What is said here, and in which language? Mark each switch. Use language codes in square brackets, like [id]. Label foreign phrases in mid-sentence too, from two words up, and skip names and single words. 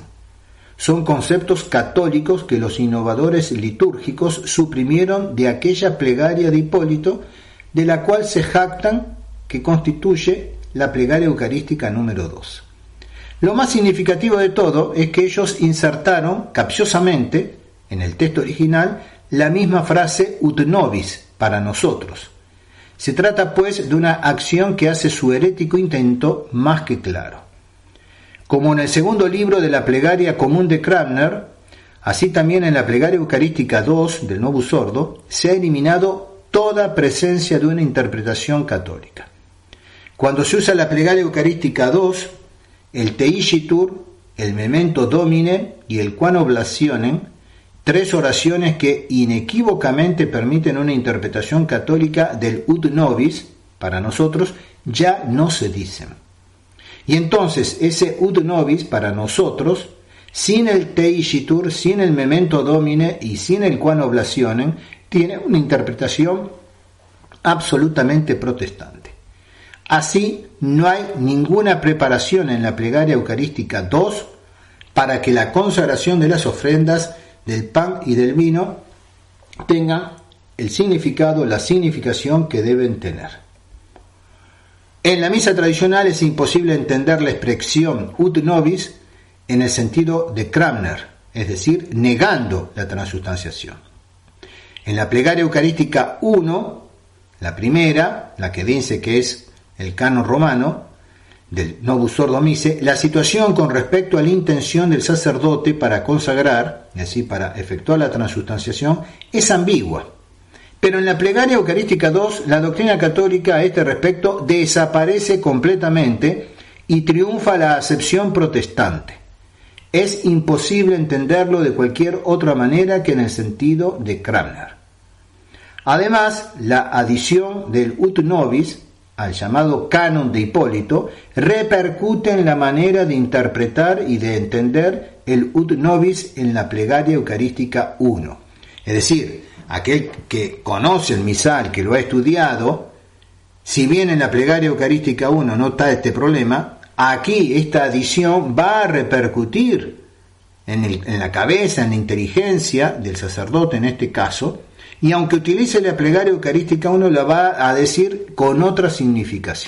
[es] Son conceptos católicos que los innovadores litúrgicos suprimieron de aquella plegaria de Hipólito, de la cual se jactan que constituye la plegaria eucarística número 2. Lo más significativo de todo es que ellos insertaron capciosamente en el texto original la misma frase [la] ut nobis, [es] para nosotros. Se trata pues de una acción que hace su herético intento más que claro. Como en el segundo libro de la plegaria común de Cranmer, así también en la plegaria eucarística 2 del Novus Ordo se ha eliminado toda presencia de una interpretación católica. Cuando se usa la plegaria eucarística 2, el Teicitur, el Memento Domine y el Quam Oblationem, tres oraciones que inequívocamente permiten una interpretación católica del [la] ut nobis, [es] para nosotros, ya no se dicen. Y entonces ese [la] ut nobis, [es] para nosotros, sin el Teicitur, sin el Memento Domine y sin el Quam Oblationem, tiene una interpretación absolutamente protestante. Así, no hay ninguna preparación en la plegaria eucarística 2 para que la consagración de las ofrendas del pan y del vino tengan el significado, la significación que deben tener. En la misa tradicional es imposible entender la expresión [la] ut nobis [es] en el sentido de Cranmer, es decir, negando la transustanciación. En la plegaria eucarística 1, la primera, la que dice que es el canon romano del Novus Ordo Missae, la situación con respecto a la intención del sacerdote para consagrar, es decir, para efectuar la transustanciación, es ambigua. Pero en la plegaria eucarística 2, la doctrina católica a este respecto desaparece completamente y triunfa la acepción protestante. Es imposible entenderlo de cualquier otra manera que en el sentido de Cranmer. Además, la adición del [la] ut nobis [es] al llamado canon de Hipólito, repercute en la manera de interpretar y de entender el [la] ut nobis [es] en la plegaria eucarística 1. Es decir, aquel que conoce el misal, que lo ha estudiado, si bien en la plegaria eucarística 1 no está este problema, aquí esta adición va a repercutir en la cabeza, en la inteligencia del sacerdote en este caso, y aunque utilice la plegaria eucarística 1, la va a decir con otra significación.